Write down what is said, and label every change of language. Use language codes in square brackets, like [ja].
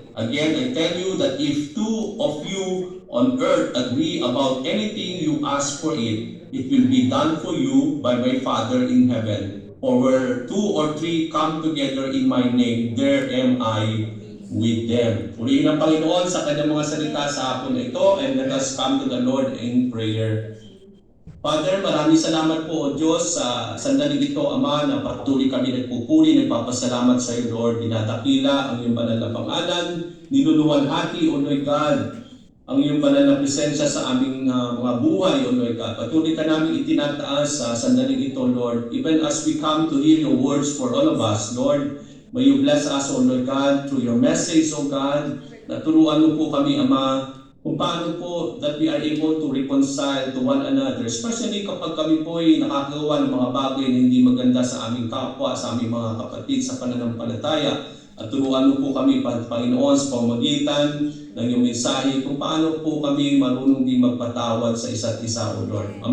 [en] Again, I tell you that if 2 of you on earth agree about anything you ask for it will be done for you by my Father in heaven. For where 2 or 3 come together in my name, there am I with them. [tl] Purihin ang Panginoon sa kanyang mga salita sa hapon na ito, [en] and let us come to the Lord in prayer. [tl] Father, maraming salamat po, O Diyos, sa sandaling ito, Ama, na patuloy kami nagpupuri, nagpapasalamat sa iyo, Lord. Dinadakila ang iyong banal na pangalan, niluluwalhati, O Lord God, ang iyong banal na presensya sa aming mga buhay, O Lord God. Patuloy ka namin itinataas sa sandaling ito, Lord. [en] Even as we come to hear your words for all of us, Lord, may you bless us, O Lord God, through your message, O God. [tl] Naturuan mo po kami, Ama, kung paano po [en] that we are able to reconcile to one another, [tl] especially kapag kami po ay nakagawa ng mga bagay na hindi maganda sa aming kapwa, sa aming mga kapatid sa pananampalataya. At turuan mo po kami, Panginoon, sa pamamagitan ng iyong mensahe kung paano po kami marunong din magpatawad sa isa't isa, O Lord.